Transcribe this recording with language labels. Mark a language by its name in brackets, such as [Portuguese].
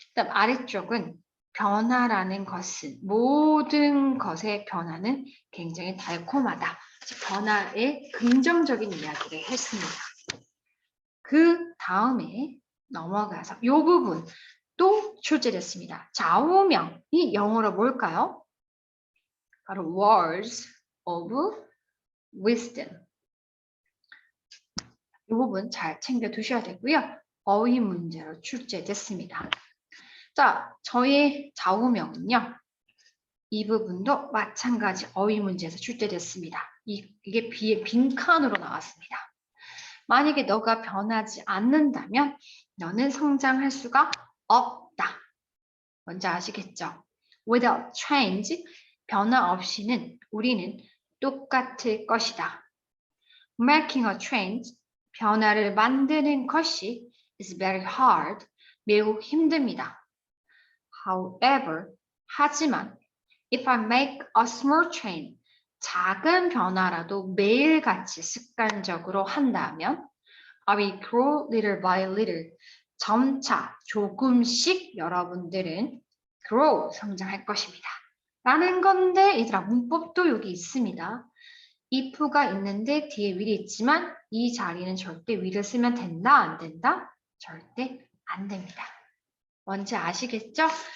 [Korean] 그다음 아래쪽은 변화라는 것은 모든 것의 변화는 굉장히 달콤하다. 변화의 긍정적인 이야기를 했습니다. 그 다음에 넘어가서 이 부분 또 출제됐습니다. 좌우명이 영어로 뭘까요? 바로 [English] words of wisdom. [Korean] 이 부분 잘 챙겨 두셔야 되고요. 어휘 문제로 출제됐습니다. 자, 저의 좌우명은요. 이 부분도 마찬가지 어휘 문제에서 출제됐습니다. 이게 빈칸으로 나왔습니다. 만약에 너가 변하지 않는다면 너는 성장할 수가 없다. 뭔지 아시겠죠? [English] Without change, [Korean] 변화 없이는 우리는 똑같을 것이다. [English] Making a change, [Korean] 변화를 만드는 것이 [English] is very hard, [Korean] 매우 힘듭니다. [English] However, [Korean] 하지만 [English] if I make a small change, [Korean] 작은 변화라도 매일같이 습관적으로 한다면 [English] I will grow little by little. [Korean] 점차 조금씩 여러분들은 grow, 성장할 것입니다. 라는 건데 얘들아 문법도 여기 있습니다. if가 있는데 뒤에 will이 있지만 이 자리는 절대 will을 쓰면 된다 안 된다? 절대 안 됩니다. 뭔지 아시겠죠?